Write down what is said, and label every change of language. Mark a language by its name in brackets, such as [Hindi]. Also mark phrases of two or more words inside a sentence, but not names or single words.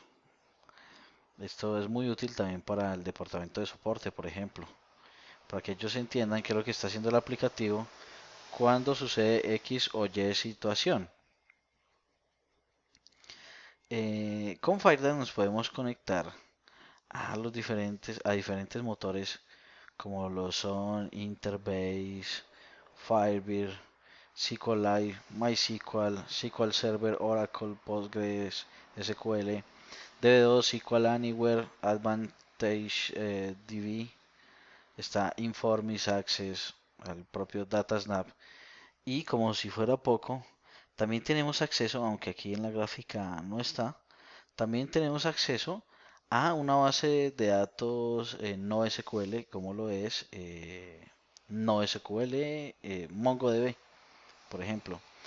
[Spanish] Esto es muy útil también para el departamento de soporte, por ejemplo, para que ellos entiendan qué es lo que está haciendo el aplicativo cuando sucede X o Y situación. Con Firedance nos podemos conectar a diferentes motores como lo son Interbase, Firebird, SQLite, MySQL, SQL Server, Oracle, Postgres, SQL, DB2, SQL Anywhere, Advantage DB, está Informis Access, el propio DataSnap. Y como si fuera poco, también tenemos acceso, aunque aquí en la gráfica no está, también tenemos acceso a una base de datos no SQL, como lo es no SQL MongoDB, por ejemplo.